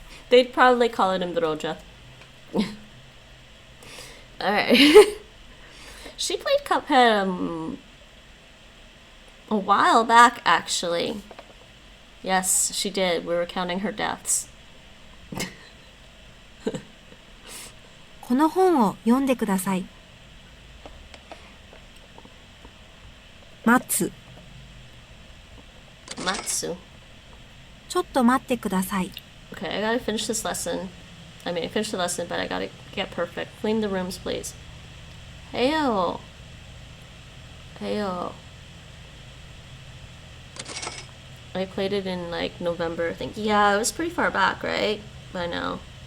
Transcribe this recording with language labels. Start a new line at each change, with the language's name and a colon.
English: They'd probably call it Broja. Alright. She played Cuphead a while back, actually. Yes, she did. We were counting her deaths.
Japanese: この本を読んでください。待つ。 Matsu. ちょっと待ってください。
English: Okay, I gotta finish this lesson. I mean, I finished the lesson, but I gotta get perfect. Clean the rooms, please. Heyo. Heyo. I played it in, like, November, I think. Yeah, it was pretty far back, right? I know.